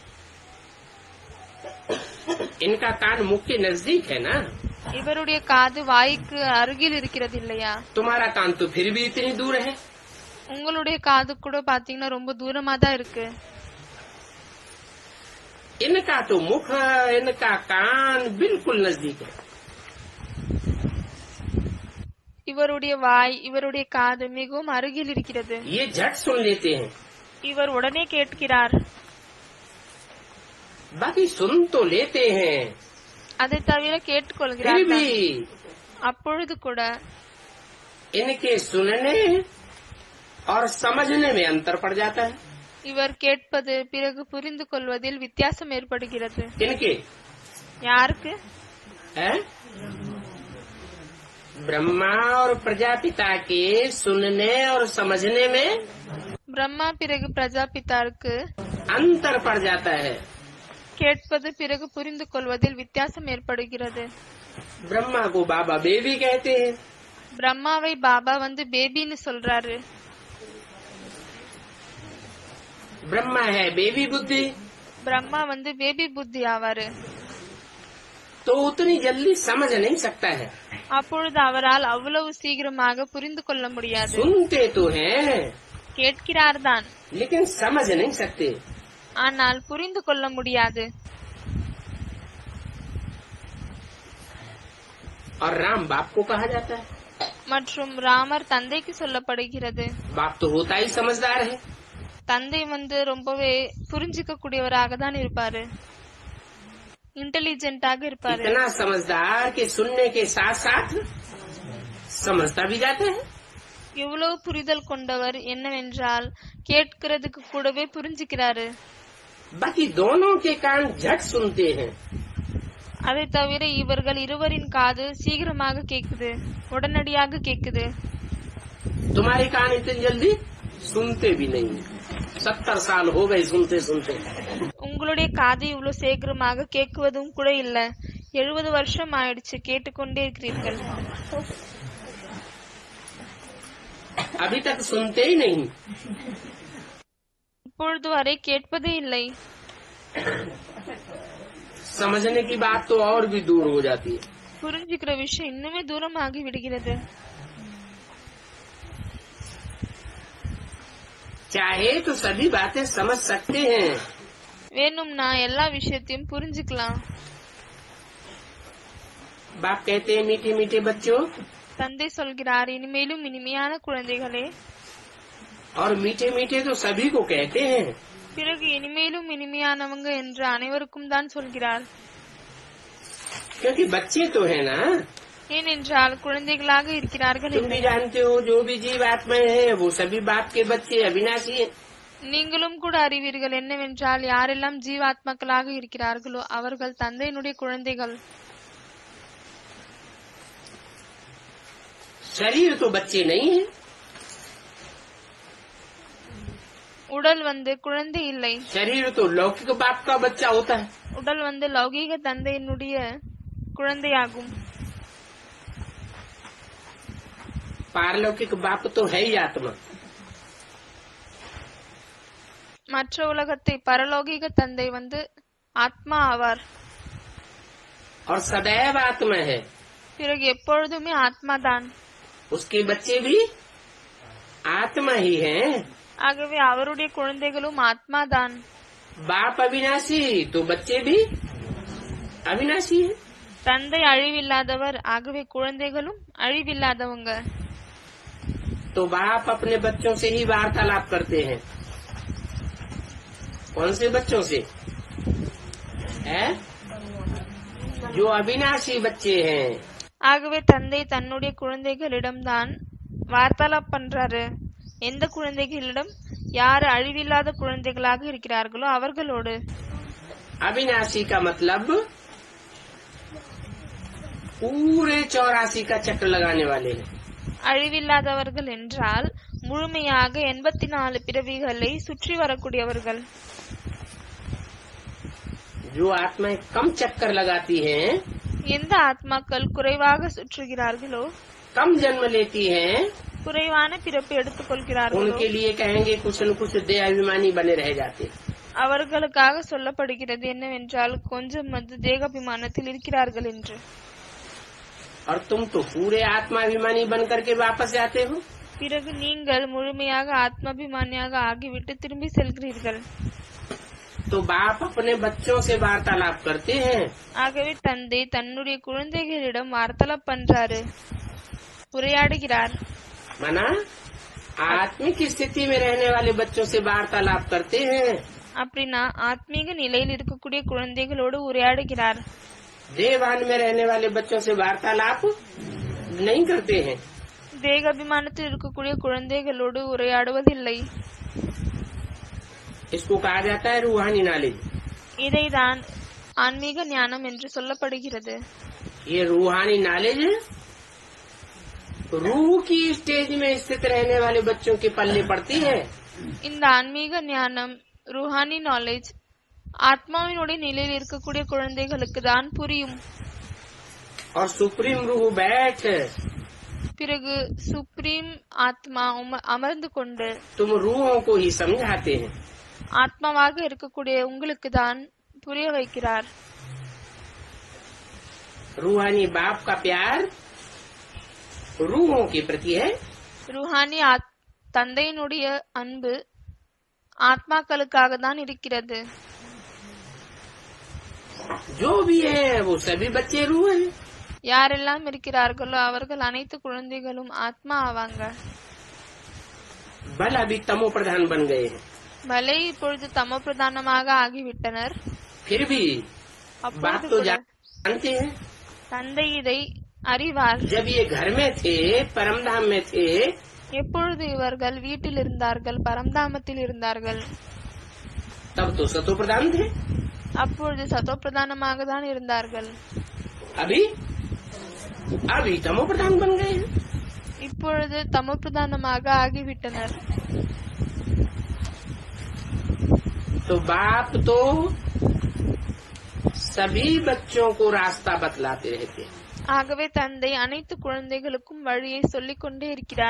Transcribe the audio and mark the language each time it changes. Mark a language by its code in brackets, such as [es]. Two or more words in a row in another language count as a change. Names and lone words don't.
[hi] इनका कान मुख के नजदीक है ना, [ta] இவருடைய காது வாய்க்கு அருகில் இருக்கிறது இல்லையா? [hi] तुम्हारा कान तो फिर भी इतनी दूर है। [ta] உங்களுடைய காது கூட பாத்தீங்கன்னா ரொம்ப தூரமா தான் இருக்கு. [hi] इनका तो मुख, इनका कान बिल्कुल नजदीक है। [ta] இவருடைய வாய், இவருடைய காது மிகவும் அருகில் இருக்கிறது. [hi] ये झट सुन लेते हैं, [ta] இவர் உடனே கேட்கிறார். [hi] बाकी सुन तो लेते हैं, [ta] அதை தவிர [hi] फिर [ta] கேட்டுக்கொள்கிறார். [hi] भी [ta] அப்பொழுது கூட [hi] इनके सुनने और समझने में अंतर पड़ जाता है। [ta] இவர் கேட்பது பிறகு புரிந்து கொள்வதில் வித்தியாசம் ஏற்படுகிறது. [hi] इनके [ta] யாருக்கு? [hi] है ब्रह्मा और प्रजापिता के सुनने और समझने में [ta] பிரம்மா பிறகு பிரஜாபிதாருக்கு [hi] अंतर पड़ जाता है। [ta] கேட்பது பிறகு புரிந்து கொள்வதில் வித்தியாசம் ஏற்படுகிறது. [hi] ब्रह्मा को बाबा बेबी कहते हैं, [ta] பிரம்மாவை பாபா பேபின்னு சொல்றாரு. [hi] ब्रह्मा है बेबी बुद्धि, [ta] பிரம்மா பேபி புத்தி ஆவாரு. [hi] तो उतनी जल्दी समझ नहीं सकता है। [ta] அப்பொழுது அவரால் அவ்வளவு சீக்கிரமாக புரிந்து கொள்ள முடியாது. [hi] सुनते तो हैं [ta] கேட்கிறார் தான், [hi] लेकिन समझ नहीं सकते। [ta] ஆனால் புரிந்து கொள்ள முடியாது. [hi] और राम बाप को कहा जाता है। [ta] மற்றும் ராமர் தந்தைக்கு சொல்லப்படுகிறது. [hi] बाप तो होता ही समझदार है, [ta] தந்தை ரொம்பவே புரிஞ்சிக்க கூடியவராக தான் இருப்பாரு, इंटेलिजेंटाக இருப்பாரு. [hi] इतना समझदार कि सुनने के साथ साथ समझता भी जाता है। [ta] இவ்வளவு புரிதல் கொண்டவர் என்னவென்றால் கேட்கிறதுக்கு கூடவே புரிஞ்சுக்கிறாரு. [hi] बाकी दोनों के कान झट सुनते हैं। [ta] அதை தவிர இவர்கள் இருவரின் காது சீக்கிரமாக கேக்குது, உடனடியாக கேக்குது. [hi] तुम्हारे कान इतनी जल्दी सुनते भी नहीं, 70 साल हो गए सुनते सुनते। [ta] உங்களுடைய காது இவ்வளவு சீக்கிரமாக கேட்குவதும் கூட இல்ல, 70 வருஷம் ஆயிடுச்சு கேட்டுக்கொண்டே இருக்கிறீர்கள். [hi] अभी तक सुनते ही नहीं, [ta] இப்பொழுது வரை கேட்பதே இல்லை. [hi] समझने की बात तो और भी दूर हो जाती है। [ta] புரிஞ்சுக்கிற விஷயம் இன்னுமே தூரமாகி விடுகிறது. [hi] चाहे तो सभी बातें समझ सकते हैं, [ta] வேணும்னா எல்லா விஷயத்தையும் புரிஞ்சுக்கலாம். [hi] बाप कहते हैं मीठे मीठे बच्चों, [ta] தந்தை சொல்கிறார், இனிமேலும் இனிமையான குழந்தைகளே. [hi] और मीठे मीठे तो सभी को कहते हैं, [ta] பிறகு இனிமேலும் இனிமையானவங்க என்று அனைவருக்கும் தான் சொல்கிறார். [hi] क्योंकि बच्चे तो है ना। [ta] ஏனென்றால் குழந்தைகளாக இருக்கிறார்கள். [hi] तुम भी जानते हो जो भी जीव आत्माएं हैं वो सभी बाप के बच्चे अविनाशी हैं। [ta] நீங்களும் கூட அறிவீர்கள் என்னவென்றால் யாரெல்லாம் ஜீவாத்மாக்களாக இருக்கிறார்களோ அவர்கள் தந்தையினுடைய குழந்தைகள். [hi] शरीर तो बच्चे नहीं है। [ta] உடல் குழந்தை இல்லை. [hi] शरीर तो लौकिक बाप का बच्चा होता है। [ta] உடல் லௌகீக தந்தையினுடைய குழந்தையாகும். [hi] पारलौकिक बाप तो है ही आत्मा। [ta] மற்ற உலகத்தை பரலோகிக தந்தை ஆத்மா ஆவார். [hi] और सदैव आत्मा है। [ta] பிறகு எப்பொழுதுமே ஆத்மாதான். [hi] उसके बच्चे भी आत्मा ही हैं। [ta] ஆகவே அவருடைய குழந்தைகளும் ஆத்மாதான். [hi] बाप अविनाशी तो बच्चे भी अविनाशी है। [ta] தந்தை அழிவில்லாதவர், ஆகவே குழந்தைகளும் அழிவில்லாதவங்க. [hi] तो बाप अपने बच्चों से ही वार्तालाप करते हैं। कौन से बच्चों से है? जो अविनाशी बच्चे हैं। [ta] ஆகவே தந்தை தன்னுடைய குழந்தைகளிடம்தான் வார்த்தாலாப் பண்றாரு. எந்த குழந்தைகளிடம்? யார் அழிவில்லாத குழந்தைகளாக இருக்கிறார்களோ அவர்களோடு. [hi] अविनाशी का मतलब पूरे 84 का चक्र लगाने वाले हैं। [ta] அழிவில்லாதவர்கள் என்றால் முழுமையாக 84 பிறவிகளை சுற்றி வரக்கூடியவர்கள். [hi] जो आत्माएं कम चक्कर लगाती हैं, [ta] எந்த ஆத்மாக்கள் குறைவாக சுற்றுகிறார்களோ, [hi] कम जन्म लेती हैं, [ta] குறைவான பிறப்பு எடுத்துக் கொள்கிறார்களோ [hi] उनके लिए कहेंगे कुछ न कुछ देहाभिमानी बने रह जाते। [ta] அவர்களுக்காக சொல்லப்படுகிறது என்னவென்றால் கொஞ்சம் தேகாபிமானத்தில் இருக்கிறார்கள் என்று. [hi] और तुम तो पूरे आत्माभिमानी बन करके वापस जाते हो। [ta] பிறகு நீங்கள் முழுமையாக ஆத்மாபிமானியாக ஆகிவிட்டு திரும்பி செல்கிறீர்கள். [hi] तो बाप अपने बच्चों से वार्तालाप करते हैं। [ta] ஆகவே தந்தை தன்னுடைய குழந்தைகளிடம் வார்த்தாலாப் பண்றாரு, உரையாடுகிறார். [hi] माना आत्मिक स्थिति में रहने वाले बच्चों से वार्तालाप करते हैं। [ta] அப்படின்னா ஆத்மீக நிலையில் இருக்கக்கூடிய குழந்தைகளோடு உரையாடுகிறார். [hi] देहभान में रहने वाले बच्चों से वार्तालाप नहीं करते हैं। [ta] தேகாபிமானத்தில் இருக்கக்கூடிய குழந்தைகளோடு உரையாடுவதில்லை. [hi] इसको कहा जाता है रूहानी नॉलेज। [ta] இதைதான் ஆன்மீக ஞானம் என்று சொல்லப்படுகிறது. [hi] ये रूहानी नॉलेज रूह की स्टेज में स्थित रहने वाले बच्चों के पल्ले पड़ती है। [ta] இந்த ஆன்மீக ஞானம் [hi] रूहानी नॉलेज [ta] ஆத்மாவினுடைய நிலையில் இருக்கக்கூடிய குழந்தைகளுக்கு தான் புரியும். [hi] और सुप्रीम रूह बैठ [ta] பிறகு சுப்ரீம் ஆத்மா அமர்ந்து கொண்டு [hi] तुम रूहों को ही समझाते हैं। [ta] ஆத்மாவாக இருக்கக்கூடிய உங்களுக்கு தான் புரிய வைக்கிறார். [hi] रूहानी बाप का प्यार रूहों के प्रति है। [ta] ரூஹானி தந்தையினுடைய அன்பு ஆத்மாக்களுக்காக தான் இருக்கிறது. [hi] जो भी है वो सभी बच्चे रूह हैं। [ta] யாரெல்லாம் இருக்கிறார்களோ அவர்கள் அனைத்து குழந்தைகளும் ஆத்மா ஆவாங்க. [hi] बल अभी तमो प्रधान बन गए हैं। [ta] பலே இப்பொழுது தமோ பிரதானமாக ஆகிவிட்டனர். [hi] फिर भी बाप [ta] அப்பொழுது [hi] तो [ta] கூட [hi] जानते हैं। [ta] தந்தை இதை அறிவார். [hi] जब ये घर में थे, परमधाम में थे, [ta] எப்பொழுது இவர்கள் வீட்டில் இருந்தார்கள், பரம்தாமத்தில் இருந்தார்கள், [hi] तब तो सतो प्रधान थे। [ta] அப்பொழுது சதோ பிரதானமாக தான் இருந்தார்கள். [hi] अभी अभी तमो प्रधान बन गए हैं। [ta] இப்பொழுது தமோ பிரதானமாக ஆகிவிட்டனர். [hi] तो बाप तो सभी बच्चों को रास्ता बतलाते रहते हैं। [ta] ஆகவே தந்தை அனைத்து குழந்தைகளுக்கும் வழியை சொல்லிக் கொண்டே இருக்கிறார்.